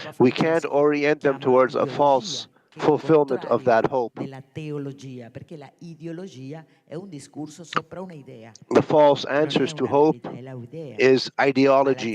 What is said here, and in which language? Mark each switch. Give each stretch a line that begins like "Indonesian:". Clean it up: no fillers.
English: We can't orient them towards a false fulfillment of that hope.
Italian: della teologia, perché la ideologia è un discorso sopra un'idea.
English: The false answers to hope is ideology.